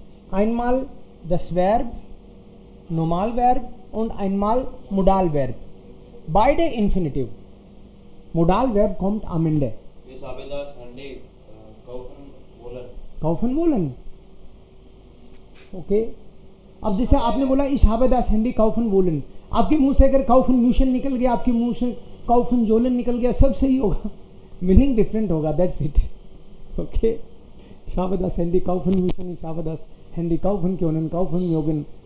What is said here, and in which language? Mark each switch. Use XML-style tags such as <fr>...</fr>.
<de>Einmal das Verb, Normalverb und einmal Modalverb. Beide Infinitiv. Modalverb kommt am Ende. Ich habe das Handy kaufen wollen. Kaufen wollen.</de> <hi>Okay अब जैसे आपने बोला</hi> <de>ich habe das Handy kaufen wollen,</de> <hi>आपके मुंह से अगर</hi> <de>kaufen müssen</de> <hi>निकल गया, आपके मुंह से</hi> <de>kaufen sollen</de> <hi>निकल गया, सब सही होगा, मीनिंग डिफरेंट होगा, that's it.</hi> <de>ओके ich habe das Handy kaufen müssen, ich habe das Handy kaufen können, kaufen mögen.</de>